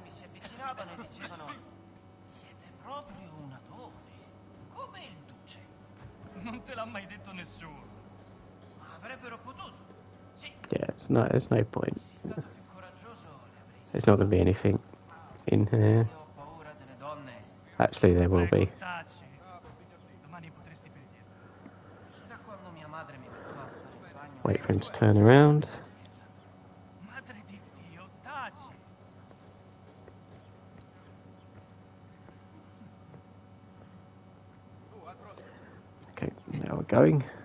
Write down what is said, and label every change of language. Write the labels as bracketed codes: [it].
[it] mi si avvicinavano e dicevano: siete proprio un adone, come il duce. Non te l'ha mai detto nessuno. Ma avrebbero potuto. Sì. [en] Yeah, there's no point. [it] Fossi stato più coraggioso, le avrei [en] There's not going to be anything in here. [it] Io ho paura delle donne. [en] Actually, there will be. [it] Taci. Domani potresti pentirti. Da quando mia madre mi beccò a fare il bagno. [en] Wait for him to turn around. [it] Madre di Dio, taci. [en] Okay, now we're going.